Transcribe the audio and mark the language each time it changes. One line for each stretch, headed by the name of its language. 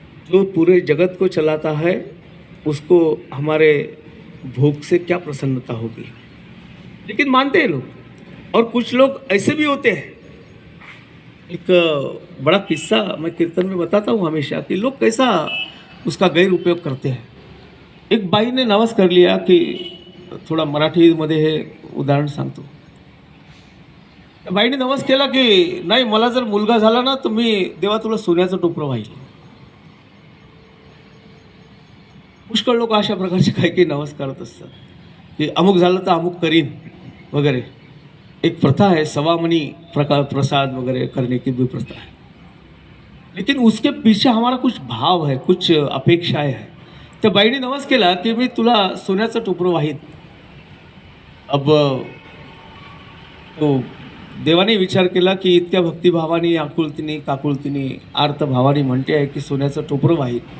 Hindi: जो पूरे जगत को चलाता है उसको हमारे भोग से क्या प्रसन्नता होगी, लेकिन मानते हैं लोग। और कुछ लोग ऐसे भी होते हैं, एक बड़ा किस्सा मैं कीर्तन में बताता हूँ हमेशा कि लोग कैसा उसका गैर उपयोग करते हैं। एक बाई ने नवस कर लिया कि,
Marathi: थोड़ा मराठीमध्ये हे उदाहरण सांगतो, बाईने नवस केला की नाही, मला जर मुलगा झाला ना तर मी देवा तुला सोन्याचं टोपरं वाहील। पुष्कळ लोक अशा प्रकारचे काही काही नवस करत असतात की अमुक झालं तर अमुक करीन वगैरे।
Hindi: एक प्रथा है, सवामणी प्रसाद वगैरह करने की भी प्रथा है। लेकिन उसके पीछे हमारा कुछ भाव है, कुछ अपेक्षाएं है.
Marathi: त्या बाईने नवस केला की मी तुला सोन्याचं टोपरं वाहीन.
Hindi: अब तो
Marathi: देवाने विचार केला की इतक्या भक्तिभावाने, आकुलतीने, काकुलतीने, आर्तभावाने म्हणते आहे की सोन्याचं टोपरं वाहीन.